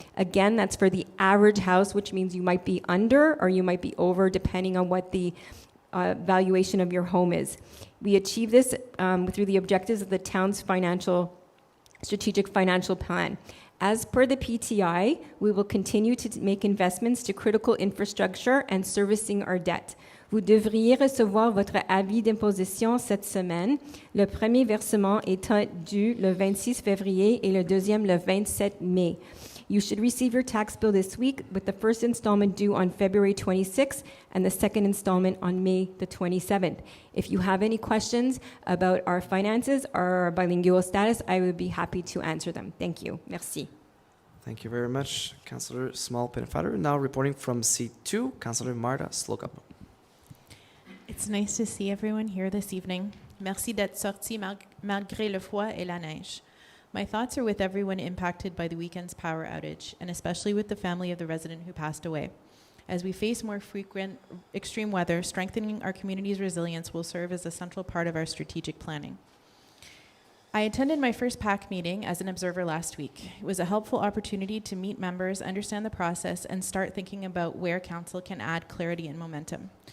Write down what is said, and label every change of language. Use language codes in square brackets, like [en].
[en] Again, that's for the average house, which means you might be under or you might be over, depending on what the valuation of your home is. We achieve this through the objectives of the town's strategic financial plan. As per the PTI, we will continue to make investments to critical infrastructure and servicing our debt. [fr] Vous devriez recevoir votre avis d'imposition cette semaine. Le premier versement est dû le 26 février et le deuxième le 27 mai. [en] You should receive your tax bill this week with the first installment due on February 26th and the second installment on May the 27th. If you have any questions about our finances or our bilingual status, I would be happy to answer them. Thank you. [fr] Merci. [en] Thank you very much, Councillor Small-Pennefather. Now reporting from C2, Councillor Marta Slocum. It's nice to see everyone here this evening. [fr] Merci d'être sorti malgré le froid et la neige. [en] My thoughts are with everyone impacted by the weekend's power outage, and especially with the family of the resident who passed away. As we face more frequent extreme weather, strengthening our community's resilience will serve as a central part of our strategic planning. I attended my first PAC meeting as an observer last week. It was a helpful opportunity to meet members, understand the process, and start thinking about where council can add clarity and momentum.